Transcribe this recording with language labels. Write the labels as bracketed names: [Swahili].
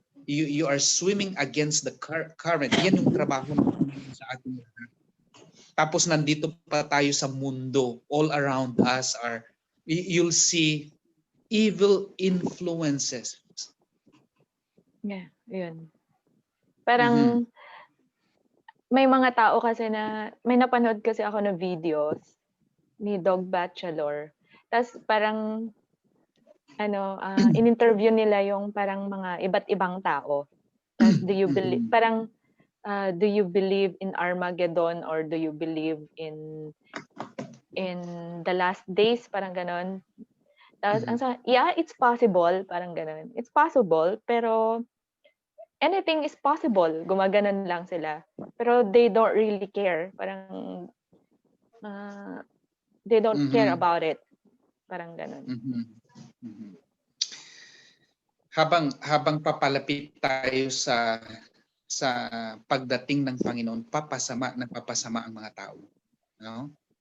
[English] You are swimming against the current. [Filipino] Yan yung trabaho ng Panginoon sa ating lahat. Tapos nandito pa tayo sa mundo. [English] All around us you'll see evil influences. Yeah, yun. [Filipino] Parang may mga tao kasi na, may napanood kasi ako ng videos ni Dog Bachelor. Tapos parang in-interview nila yung parang mga iba't ibang tao. [English] Tapos do you believe do you believe in Armageddon or do you believe in the last days, [Filipino] parang ganon. [English] Tapos yeah, it's possible, [Filipino] parang ganon. [English] It's possible, pero anything is possible. [Filipino] Gumaganon lang sila. [English] Pero they don't really care. Parang they don't care about it. [Filipino] Parang ganon. Habang papalapit tayo sa pagdating ng Panginoon, nagpapasama ang mga tao, no?